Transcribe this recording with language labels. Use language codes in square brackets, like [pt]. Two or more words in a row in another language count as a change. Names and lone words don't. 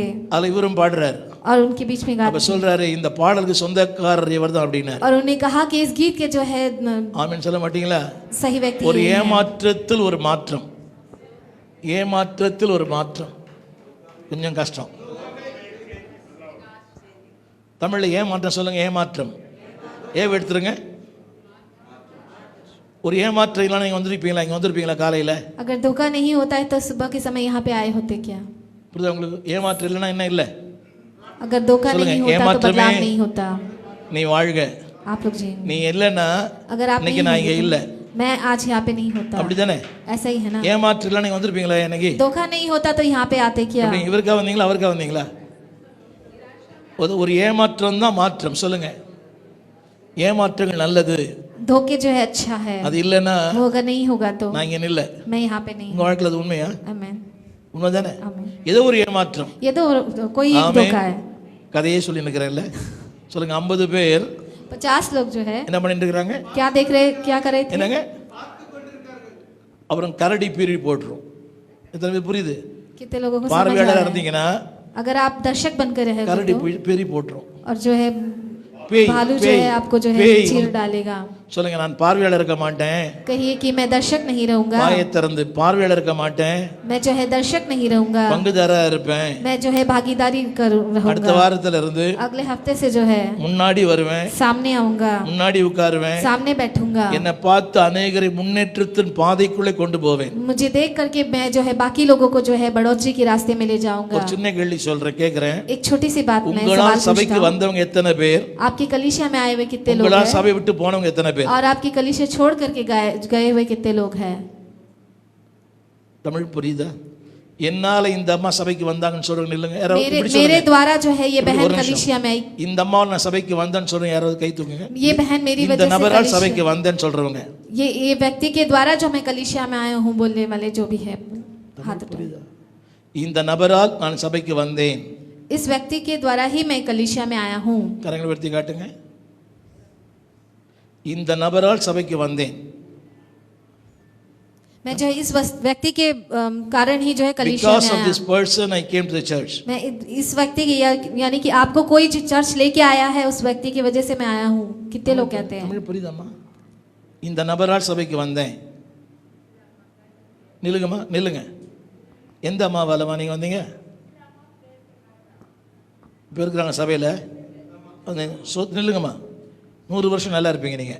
[ta] அதுல இவரும் பாடுறாரு [hi] और उनके बीच में [ta] அப்ப [hi] गाते [ta] சொல்றாரு இந்த பாடலுக்கு சொந்தக்காரர் இவர்தான் அப்படின்னாரு [hi] और उन्होंने कहा कि इस गीत के जो है [ta] ஆமென் சொல்ல மாட்டீங்களா [hi] सही व्यक्ति [ta] ஒரு [hi] ये हैं। [ta] ஏமாற்றத்தில் ஒரு மாற்றம் ஏமாற்றத்தில் ஒரு மாற்றம் கொஞ்சம் கஷ்டம் தமிழ்ல ஏமாற்றம் சொல்லுங்க ஏமாற்றம் எடுத்துருங்க ஒரு ஏமாற்றம் இல்லைன்னா நீங்க வந்திருப்பீங்களா இங்க வந்திருப்பீங்களா காலையில [hi] अगर धोखा नहीं होता है तो सुबह के समय यहाँ पे आए होते क्या? [ta] புரியுதா உங்களுக்கு ஏமாற்றம் இல்லைன்னா என்ன இல்லை [hi] अगर धोखा [ta] சொல்லுங்க, [hi] नहीं होता तो [ta] ஏமாற்றமே [hi] बदलाव नहीं होता। [ta] நீ வாழ்க [hi] आप लोग जी, [ta] நீ இல்லைன்னா [hi] अगर आप [ta] இன்னைக்கு [hi] नहीं [ta] நான் இங்க [hi] होते, [ta] இல்ல [hi] मैं आज यहाँ पे नहीं होता। [ta] அப்படிதானே [hi] ऐसा ही है ना? [ta] ஏமாற்றம் இல்லைன்னா நீங்க வந்திருப்பீங்களா இன்னைக்கு [hi] धोखा नहीं होता तो यहाँ पे आते क्या? [ta] எப்படி இவருக்கா வந்தீங்களா அவருக்கா வந்தீங்களா ஒரு ஏமாற்றம் தான் மாற்றம் சொல்லுங்க ஏமாற்றங்கள் நல்லது [hi] धोखे जो है अच्छा है, [ta] அது இல்லைன்னா [hi] वो अगर नहीं होगा तो [ta] நான் இங்க இல்ல [hi] मैं यहाँ पे नहीं [ta] உங்க வாழ்க்கையில அது உண்மையா [hi] हूँ। आमीन [ta] உண்மைதானே [hi] आमीन। [ta] ஏதோ ஒரு ஏமாற்றம் [hi] ये तो कोई एक आमीन। धोखा है। [ta] கதையே சொல்லி நிக்கிறேன்ல சொல்லுங்க 50 பேர் [hi] 50 लोग जो है [ta] என்ன பண்ணிட்டு இருக்காங்க [hi] क्या देख रहे, क्या कर रहे थे? [ta] என்னங்க அப்புறம் கரடி பீரி போட்டுரும் எத்தனை பேர் புரியுது [hi] कितने लोगों को समझ आ [ta] பார்வையாளர் [hi] रहा है? [ta] இருந்தீங்கன்னா [hi] अगर आप दर्शक बनकर रहे हो [ta] கரடி [hi] तो, [ta] பீரி போட்டுரும் [hi] और जो है [ta] பேய் [hi] भालू जो [ta] பேய் [hi] है आपको जो है [ta] பேய் [hi] चीर डालेगा। [ta] சொல்லுங்க நான் பார்வையாளர் இருக்க மாட்டேன் [hi] कहिए कि मैं दर्शक नहीं रहूंगा, [ta] வாயை திறந்து பார்வையாளர் இருக்க மாட்டேன் [hi] मैं जो है दर्शक नहीं रहूंगा, [ta] பங்குதாரா இருப்பேன் [hi] मैं जो है भागीदारी [ta] அடுத்த [hi] रहूंगा। [ta] வாரத்துல இருந்து [hi] अगले हफ्ते से जो है [ta] முன்னாடி வருவேன் [hi] सामने आऊंगा, [ta] முன்னாடி உட்காருவேன் [hi] सामने बैठूंगा। [ta] என்னை பார்த்து அநேகரை முன்னேற்றத்தின் பாதைக்குள்ளே கொண்டு போவேன் [hi] मुझे देख करके मैं जो है बाकी लोगों को जो है बढ़ोतरी के रास्ते में ले जाऊंगा। [ta] ஒரு சின்ன கேள்வி சொல்றேன் கேக்குறேன் [hi] एक छोटी सी बात मैं [ta] உங்களால் [hi] सवाल [ta] சபைக்கு [hi] पूछता हूं। [ta] வந்தவங்க எத்தனை பேர் [hi] आपकी कलीसिया में आए हुए कितने लोग [ta] உங்களால் [hi] हैं [ta] சபை விட்டு போனவங்க எத்தனை பேர் [hi] और आपकी कलीसिया छोड़ करके गए हुए कितने लोग हैं? [ta] தமிழ் புரியுதா என்னால இந்த அம்மா சபைக்கு வந்தாங்கன்னு சொல்றவங்க இல்லைங்க யாராவது [hi] मेरे [ta] இப்படி [hi] मेरे [ta] சொல்லுங்க. [hi] द्वारा जो है ये [ta] இப்படி [hi] बहन [ta] ஒரு நிமிஷம். [hi] कलीसिया में आई, [ta] இந்த அம்மா நான் சபைக்கு வந்தேன்னு சொல்றேன் யாராவது கை தூக்குங்க [hi] ये बहन मेरी [ta] இந்த [hi] वजह से [ta] நபரால் [hi] कलीसिया- [ta] சபைக்கு வந்தேன்னு சொல்றவங்க [hi] ये व्यक्ति के द्वारा जो मैं कलीसिया में आया हूँ बोलने वाले जो भी है हाथ उठाओ। [ta] புரியுதா இந்த நபரால் நான் சபைக்கு வந்தேன் [hi] इस व्यक्ति के द्वारा ही मैं कलीसिया में आया हूँ। [ta] கரங்களை உயர்த்தி காட்டுங்க இந்த நபரால் சபைக்கு வந்தேன் [hi] मैं जो है इस व्यक्ति के कारण ही जो है कलीसिया [en] because [hi] में [en] of [hi] आया। [en] this person I came to the church [hi] मैं इस व्यक्ति की यानी कि आपको कोई चर्च लेके आया है उस व्यक्ति की वजह से मैं आया हूँ। कितने लोग कहते हैं? [ta] தமிழ் புரியுதாம்மா இந்த நபரால் சபைக்கு வந்தேன் நில்லுங்கம்மா நில்லுங்க எந்த அம்மாவாலம்மா நீங்க வந்தீங்க இப்போ இருக்கிறாங்க சபையில் நில்லுங்கம்மா 100 வருஷம் நல்லா இருப்பீங்க நீங்க